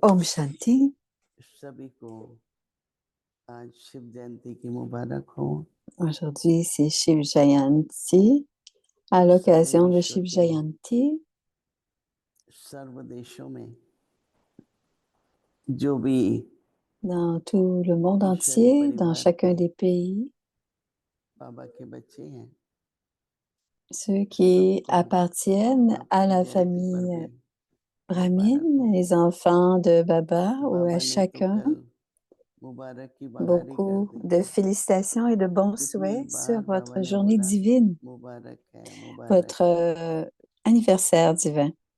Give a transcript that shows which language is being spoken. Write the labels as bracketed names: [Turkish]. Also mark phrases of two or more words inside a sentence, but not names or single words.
[Hindi] Om Shanti. सभी को आज शिव जयंती की मुबारक हो। [French] Aujourd'hui, c'est Shiv Jayanti. À l'occasion de Shiv Jayanti, [Hindi] सर्व देशों में जो भी [French] dans tout le monde entier, dans chacun des pays, [Hindi] बाबा के बच्चे हैं, [French] ceux qui appartiennent à la famille brahmine, les enfants de Baba, ou à chacun, beaucoup de félicitations et de bons souhaits sur votre journée divine, votre anniversaire divin.